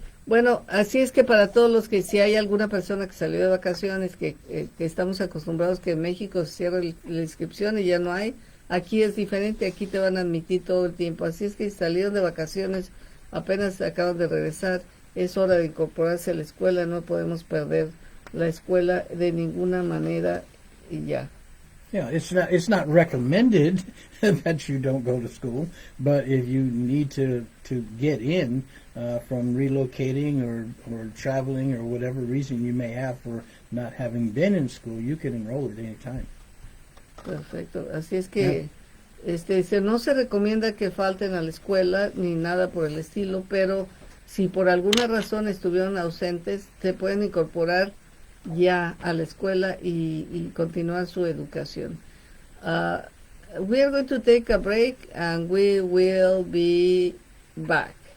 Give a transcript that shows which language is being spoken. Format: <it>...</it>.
<es>Bueno, así es que para todos los que si hay alguna persona que salió de vacaciones, que estamos acostumbrados que en México se cierra la inscripción y ya no hay, Aquí es diferente, aquí te van a admitir todo el tiempo. Así es que si salieron de vacaciones, apenas acaban de regresar, es hora de incorporarse a la escuela, no podemos perder la escuela de ninguna manera y ya.</es> <en>Yeah, it's not recommended that you don't go to school, but if you need to get in from relocating or traveling or whatever reason you may have for not having been in school, you can enroll at any time.</en> <es>Perfecto, así es que no se recomienda que falten a la escuela ni nada por el estilo, pero si por alguna razón estuvieron ausentes, se pueden incorporar ya a la escuela y continuar su educación.</es> <en>We are going to take a break and we will be back.</en>